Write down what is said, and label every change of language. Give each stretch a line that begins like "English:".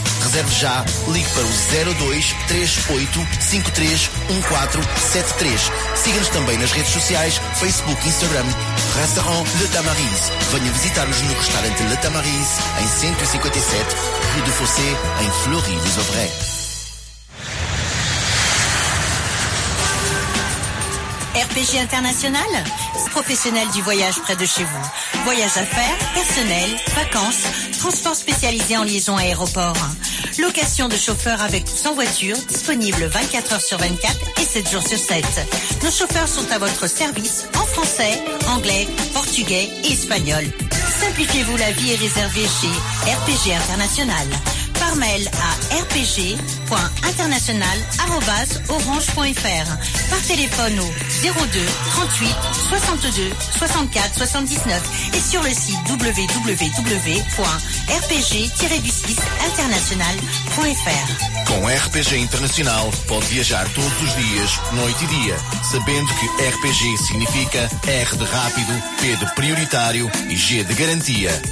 Portuguese: Reserve já, ligue para o 02-38-53-1473. Siga-nos também nas redes sociais, Facebook e Instagram. Restaurant Le Tamariz. Venha visitar-nos no restaurante Le Tamariz, em 157, Rue de Fossé, em Fleury-les-Aubrais.
French: RPG International, professionnel du voyage près de chez vous. Voyage à faire, personnel, vacances, transport spécialisé en liaison aéroport. Location de chauffeurs avec ou sans voiture, disponible 24 heures sur 24 et 7 jours sur 7. Nos chauffeurs sont à votre service en français, anglais, portugais et espagnol. Simplifiez-vous la vie et réservez chez RPG International. Par mail à rpg.international@orange.fr. Par téléphone au 02 38 62 64 79 et sur le site www.rpg-international.fr.
Portuguese: Com RPG Internacional pode viajar todos os dias, noite e dia, sabendo que RPG significa R de rápido, P de prioritário e G de garantia.